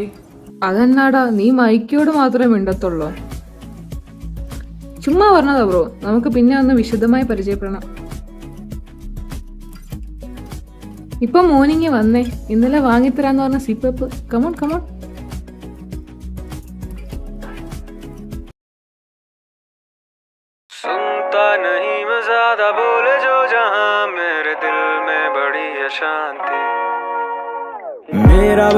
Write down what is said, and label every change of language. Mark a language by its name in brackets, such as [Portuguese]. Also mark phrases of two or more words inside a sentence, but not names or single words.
[Malayalam] അതെന്നാടാ, നീ മൈക്കോട് മാത്രമേ മിണ്ടത്തുള്ളൂ? ചുമ്മാ പറഞ്ഞതാ ബ്രോ, നമുക്ക് പിന്നെ ഒന്ന് വിശദമായി പരിചയപ്പെടണം. ഇപ്പൊ മോർണിംഗ് വന്നേ, ഇന്നലെ വാങ്ങിത്തരാന്ന് പറഞ്ഞ സിപ്പപ്പ്. [English] come on come on. [Hindi] सुनता नहीं मैं ज्यादा बोले जो जहां मेरे दिल में बड़ी है शांति मेरा